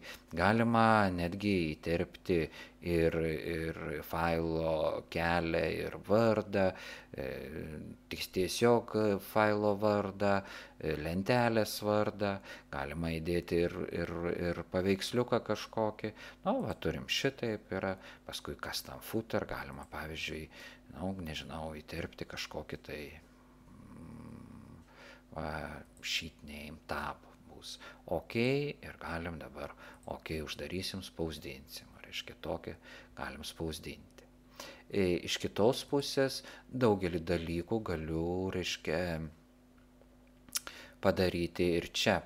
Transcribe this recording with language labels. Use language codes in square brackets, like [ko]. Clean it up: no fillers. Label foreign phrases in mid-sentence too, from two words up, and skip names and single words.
[lt] Galima netgi įterpti ir failo kelią ir vardą, tiesiog failo vardą, lentelės vardą, galima įdėti ir paveiksliuką kažkokį. Turim šitaip yra, paskui [en] custom footer, [lt] galima, pavyzdžiui, įterpti kažkokį tai [en] sheet name tab. [lt] OK ir galim dabar OK uždarysim, spausdinsim. Reiškia, tokį galim spausdinti. Iš kitos pusės daugelį dalykų galiu, reiškia, padaryti ir čia.